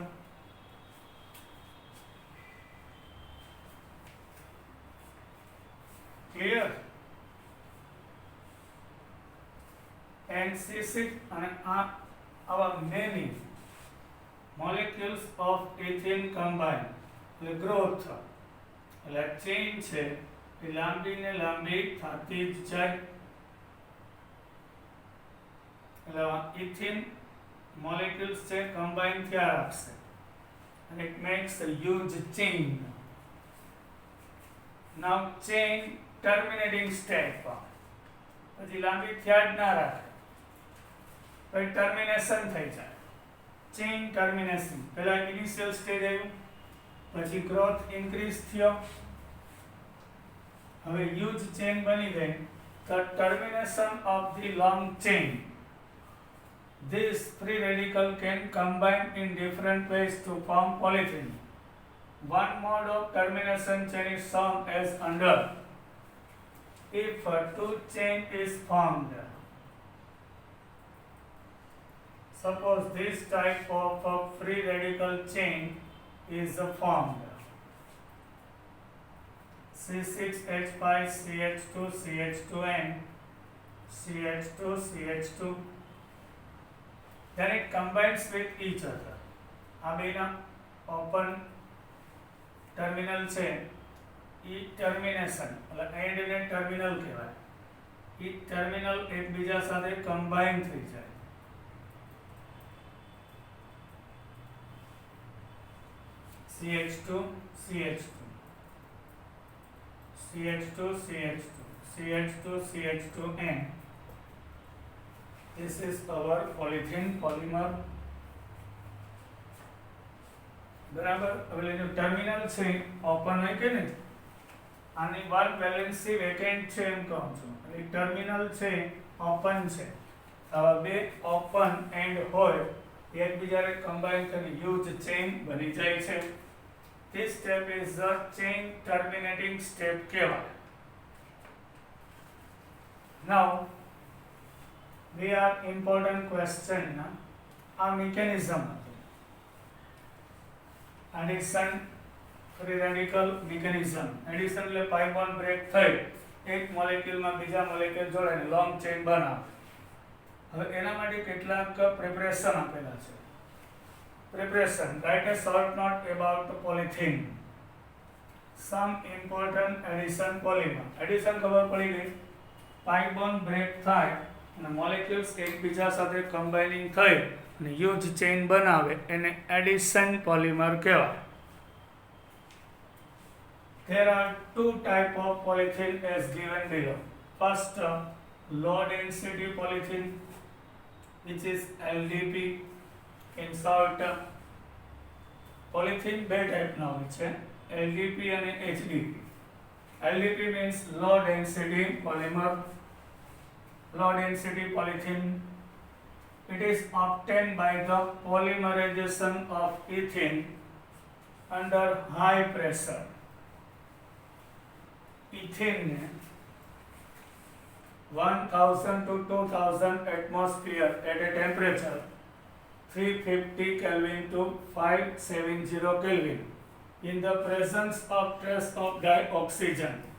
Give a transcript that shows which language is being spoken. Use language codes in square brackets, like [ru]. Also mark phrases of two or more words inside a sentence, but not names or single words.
[en] Clear? And C6 and our many molecules of ethene combine. The growth, [gu] એટલે ચેઇન છે એ લાંબી ને લાંબી થતી જ જાય. [en] એટલે ethene molecules છે combine [gu] થયા રાખશે [en] and it makes a huge chain. Now chain terminating step, [gu] પછી લાંબી થયા જ ના રાખે, પછી ટર્મિનેશન થઈ જાય. [en] chain termination, [gu] પહેલા [en] initial stage [gu] આવ્યું, પછી [en] growth increase [gu] થયો, હવે [en] huge chain [gu] બની ગઈ. [en] The termination of the long chain. This free radical can combine in different ways to form polyethylene. One mode of termination chain is shown as under. If a two chain is formed, suppose this type of a free radical chain is formed, C6H5 CH2 and CH2 CH2, then it combines with each other. [gu] આ બેના [en] open terminal [gu] છે ઈ ટર્મિનેશન એટલે એન્ડ ને ટર્મિનલ કહેવાય. ઈ ટર્મિનલ એકબીજા સાથે કમ્બાઈન થઈ જાય. [en] CH2 CH2 CH2 CH2 CH2 CH2 and this is our polyethylene polymer. [gu] બરાબર. હવે જો ટર્મિનલ છે ઓપન હોય કે નહીં, આની [en] work valency vacant [gu] છે એમ કહું છું. એટલે ટર્મિનલ છે ઓપન છે, આવા બે [en] open end [gu] હોય એકબીજાને કમ્બાઈન કરી [en] huge chain [gu] બની જાય છે. [en] This step is the chain terminating step કહેવાય. Now we are important question. આ mechanism addition free radical mechanism. [gu] Addition એટલે [en] pi bond break [gu] થઈ એક મોલેક્યુલ માં બીજા મોલેક્યુલ જોડાઈને [en] long chain [gu] બનાવે. હવે એના માટે કેટલાક પ્રિપરેશન આપેલા છે. [en] Preparation. Write a short note about the polythene. Some important addition polymer. [gu] Addition ખબર પડી ગઈ. [en] pi bond break [gu] થાય અને molecules એકબીજા સાથે combining થઈ અને [en] huge chain [gu] બનાવે એને [en] addition polymer [gu] કહેવાય. [en] There are two type of polythene as given below. First, low density polythene, which is LDP. In short, [gu] polythene બે ટાઈપના હોય છે, LDP અને HDP. [en] LDP means low density polymer, low density polythene. It is obtained by the polymerization of ethene under high pressure. Ethene 1000 to 2000 atmosphere at a temperature 350 Kelvin to 570 Kelvin in the presence of trace of dioxygen.